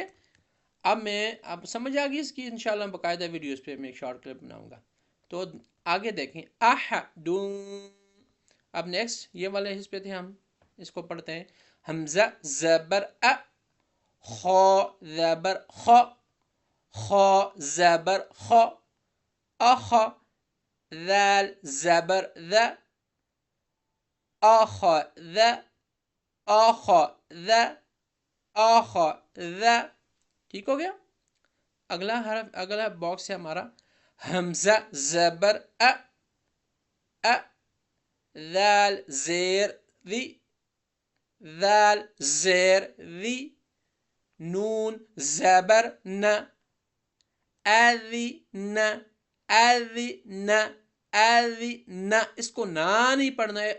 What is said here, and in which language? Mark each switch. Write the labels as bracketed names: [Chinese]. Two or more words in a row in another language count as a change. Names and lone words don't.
[Urdu] اب سمجھ آ گئی اس کی انشاءاللہ باقاعدہ ویڈیوز پہ میں ایک شارٹ کلپ بناؤں گا۔ تو آگے دیکھیں، احدن۔ اب نیکسٹ یہ والے حصے پہ تھے، ہم اس کو پڑھتے ہیں۔ حمزہ زبر ا، خا زبر خ، خا زبر خ، اخ، ذال زبر ذ، اخ ذ، اخ ذ، اخ ذ، ٹھیک ہو گیا۔ اگلا حرف، اگلا باکس ہے ہمارا حمزہ زبر ا، ا، ذال زیر ذی، ذال زیر ذی، نون زبر ن، اذن، اذن، اذن، اس کو نا نہیں پڑھنا ہے۔